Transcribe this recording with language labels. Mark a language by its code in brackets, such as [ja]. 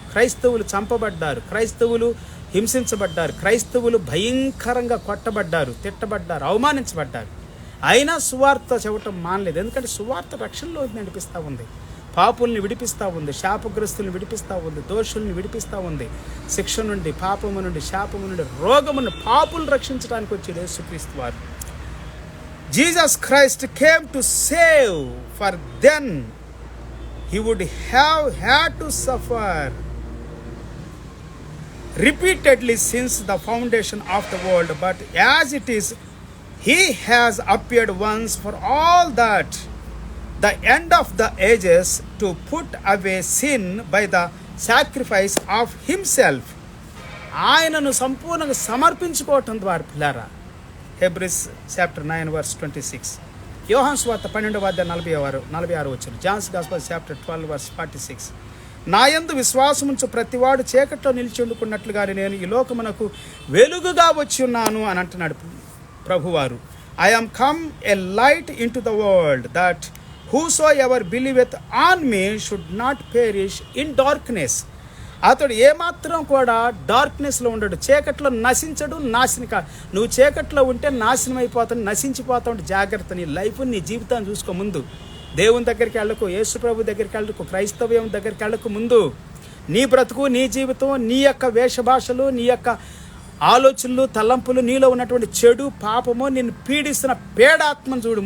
[te] క్రైస్తవులు చంపబడ్డారు, క్రైస్తవులు హింసించబడ్డారు, క్రైస్తవులు భయంకరంగా కొట్టబడ్డారు, తిట్టబడ్డారు, అవమానించబడ్డారు. అయినా సువార్త చెప్పటం మానలేదు. ఎందుకంటే సువార్త రక్షణలో నడిపిస్తూ ఉంది, పాపుల్ని విడిపిస్తూ ఉంది, శాపగ్రస్తుల్ని విడిపిస్తూ ఉంది, దోషుల్ని విడిపిస్తూ ఉంది. శిక్ష నుండి, పాపము నుండి, శాపము నుండి, రోగమును, పాపులు రక్షించడానికి వచ్చాడు యేసుక్రీస్తు వారు. [en] Jesus Christ came to save, for then he would have had to suffer repeatedly since the foundation of the world. But as it is, he has appeared once for all that, the end of the ages, to put away sin by the sacrifice of himself. [te] ఆయనను సంపూర్ణంగా సమర్పించుకోవటం ద్వారా పిల్లారా. హెబ్రీస్ chapter 9 verse 26. యోహాను సువార్త 12వ అధ్యాయం 46 వచనం. [en] John's gospel chapter 12 verse 46. [te] నా యందు విశ్వాసముంచు ప్రతివాడు చీకట్లో నిలిచి ఉండుకున్నట్లుగానే నేను ఈ లోకమునకు వెలుగుగా వచ్చి ఉన్నాను అని అంటున్నాడు ప్రభువారు. [en] I am come a light into the world, that whosoever believeth on me should not perish in darkness. [te] అతడు ఏమాత్రం కూడా డార్క్నెస్లో ఉండడు, చీకట్లో నశించడు, నువ్వు చీకట్లో ఉంటే నాశనం అయిపోతావు, నశించిపోతావు. జాగ్రత్త. నీ లైఫ్, నీ జీవితాన్ని చూసుకో. ముందు దేవుని దగ్గరికి వెళ్ళకు, యేసు ప్రభు దగ్గరికి వెళ్ళకు, క్రైస్తవ్యం దగ్గరికి వెళ్ళకు. ముందు నీ బ్రతుకు, నీ జీవితం, నీ యొక్క వేషభాషలు, నీ యొక్క ఆలోచనలు, తలంపులు, నీలో ఉన్నటువంటి చెడు పాపము, నిన్ను పీడిస్తున్న పేడాత్మను చూడు.